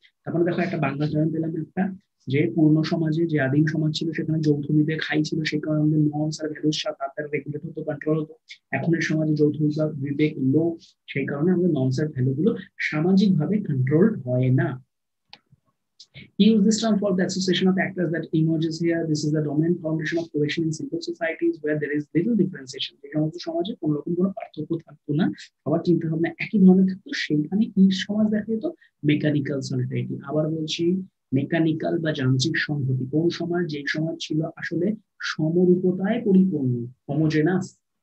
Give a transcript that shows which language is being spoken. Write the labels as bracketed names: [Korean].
[Bangla] তারপরে দেখো একটা বাংলা জয়েন পেলাম একটা, যে পূর্ণ সমাজে, যে আদিম সমাজ ছিল, সেখানে যৌথ বিবেক হাই ছিল, সেই কারণে আমাদের নর্মস আর ভ্যালুস তার রেগুলেট হতো, কন্ট্রোল হতো। এখনের সমাজে যৌথ বিবেক লো, সেই কারণে আমাদের নর্মস আর ভ্যালু গুলো সামাজিক ভাবে কন্ট্রোল হয় না। [English] He used this term for the association of actors that emerges here. This is the dominant foundation of cohesion in simple societies where there is little differentiation. [Bangla] যে সমস্ত সমাজে কোন রকম কোনো পার্থক্য থাকতো না, সবার চিন্তা ভাবনা একই ধরনের থাকতো, সেইখানে কি সমাজ দেখা যেত? Mechanical solidarity. আবার বলছি, মেকানিক্যাল বা যান্ত্রিক সংহতি। কোন সমাজ? যে সমাজ ছিল আসলে সমরূপতায় পরিপূর্ণ, হোমোজেনাস।